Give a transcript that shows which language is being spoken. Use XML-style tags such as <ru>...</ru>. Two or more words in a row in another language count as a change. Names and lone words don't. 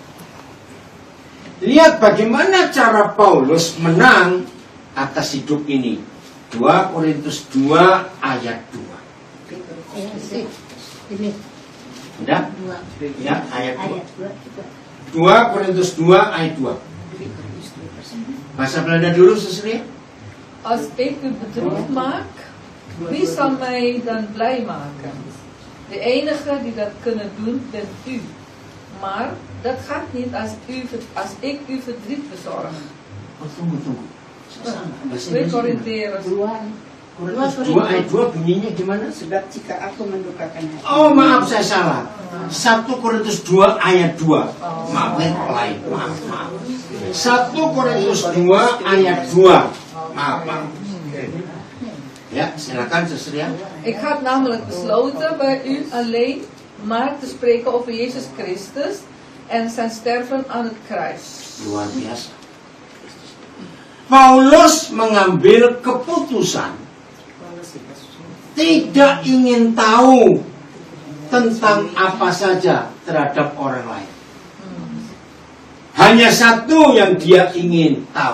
<id>Lihat bagaimana cara Paulus menang atas hidup ini. 2 Korintus 2 ayat 2. Udah? Ya, ayat 2. 2 Korintus 2 ayat 2. Bahasa Belanda dulu, Susri.</id> <nl>Als ik u bedroefd maak, wie zal mij dan blij maken? De enige die dat kunnen doen, bent u. Maar dat gaat niet als ik u verdriet bezorg.</nl> <id>Tunggu. 2 Korintiërs. 2 ayat 2 bunyinya gimana? Sebab jika aku mendukakan hati. Oh maaf saya salah. 1 Korintus 2 ayat 2. Maaf, lain. Maaf. 1 Korintus 2 ayat 2. Maaf. Ya, silakan Susri.</id> <nl>Ik had namelijk besloten bij u alleen maar te spreken over Jezus Christus en zijn sterven aan het kruis.</nl> <id>Luar biasa. Paulus mengambil keputusan tidak ingin tahu tentang apa saja terhadap orang lain. Hanya satu yang dia ingin tahu.</id>